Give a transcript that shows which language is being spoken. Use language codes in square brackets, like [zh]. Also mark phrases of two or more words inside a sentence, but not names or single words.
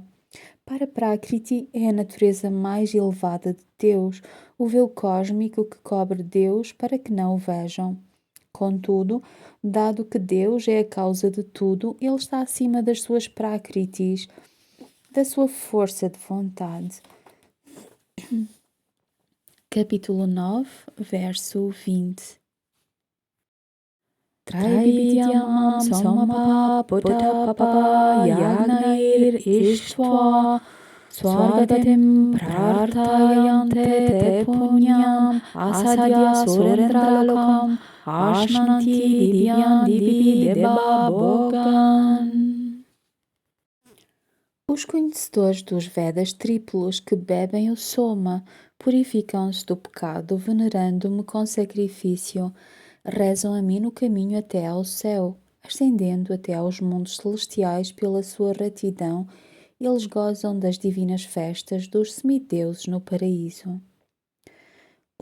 [pt] Para-Prakriti é a natureza mais elevada de Deus, o véu cósmico que cobre Deus para que não o vejam. Contudo, dado que Deus é a causa de tudo, ele está acima das suas Prakritis, da sua força de vontade. Capítulo 9, verso 20. [sa] Traividyamam somapa buddha papa yagnair ishtva swargatim prarthayante te punyam asadya surendralokam ashnanti divyam divi deba bogan. [pt] Os conhecedores dos Vedas triplos que bebem o soma purificam-se do pecado venerando-me com sacrifício. Rezam a mim no caminho até ao céu, ascendendo até aos mundos celestiais pela sua retidão, eles gozam das divinas festas dos semideuses no paraíso.